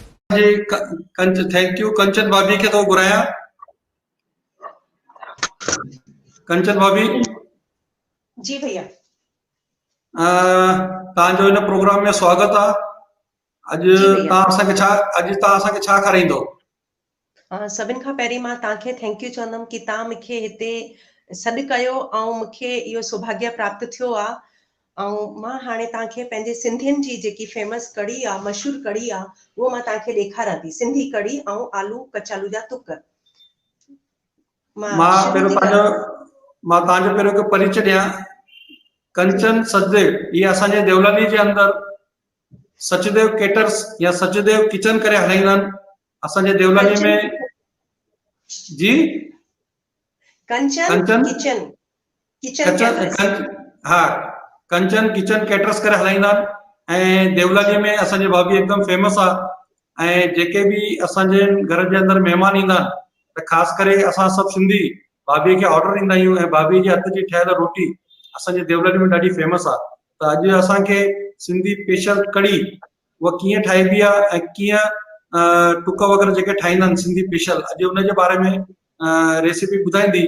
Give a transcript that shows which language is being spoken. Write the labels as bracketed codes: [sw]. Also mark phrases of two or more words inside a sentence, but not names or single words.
[en] thank you [sd] कंचन भाभी खे तो घुराया। कंचन भाभी जी भैया तव्हांजो इन प्रोग्राम में स्वागत आहे। अॼु तव्हां असांखे छा खाराईंदो? सभिनि खां पहिरीं मां तव्हांखे [en] thank you [sd] चवंदमि कि तव्हां मूंखे हिते सॾु कयो ऐं मूंखे इहो सौभाग्य प्राप्त थियो आहे। ऐं मां हाणे तव्हांखे पंहिंजे सिंधियुनि जी जेकी फेमस कढ़ी आहे, मशहूर कढ़ी आहे, उहो मां तव्हांखे ॾेखारां थी। सिंधी कढ़ी ऐं आलू कचालू जा टुक। मां तव्हांजो पहिरियों हिकु परिचय ॾियां। कंचन सचदेव ये असांजे देवलानी जे अंदर सचदेव केटर्स या सचदेव किचन करे हलाईंदा आहिनि असांजे देवलानी में। जी कंचन किचन हाँ कंचन किचन केटर्स करे हलाईंदा आहिनि ऐं देवलानी में असांजी भाभी एकदम फेमस आहे। ऐं जेके भी असांजे घर जे अंदर मेहमान ईंदा आहिनि त ख़ासि करे असां सभु सिंधी भाभी खे ऑर्डर ॾींदा आहियूं ऐं भाभी जे हथ जी ठहियल रोटी असांजे देवलानी में ॾाढी फेमस आहे। त अॼु असांखे सिंधी स्पेशल कढ़ी उहा कीअं ठाहिबी आहे ऐं कीअं टुक वग़ैरह जेके ठाहींदा आहिनि सिंधी स्पेशल, अॼु उन जे बारे में रेसिपी ॿुधाईंदी।